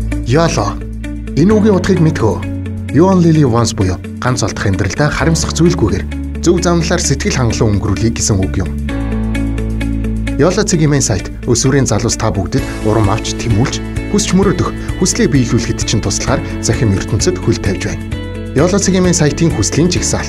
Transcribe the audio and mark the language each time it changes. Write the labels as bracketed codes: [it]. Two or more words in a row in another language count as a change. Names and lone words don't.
[mn] YOLO. Энэ үгийн утгыг мэдхүү. [en] You only live once [mn] буюу ганц олдох амьдралдаа харамсах зүйлгүйгээр зөв замналаар сэтгэл хангалуун өнгөрүүлэх гэсэн үг юм. YOLO цэгийн сайт өсвөрийн залуус та бүгдэд урам авч тэмүүлж, хүсч мөрөөдөх, хүслээ биелүүлэхэд чинь туслахаар захим ертөнцид хөл тавьж байна. YOLO цэгийн сайтын хүслийн жигсаалт.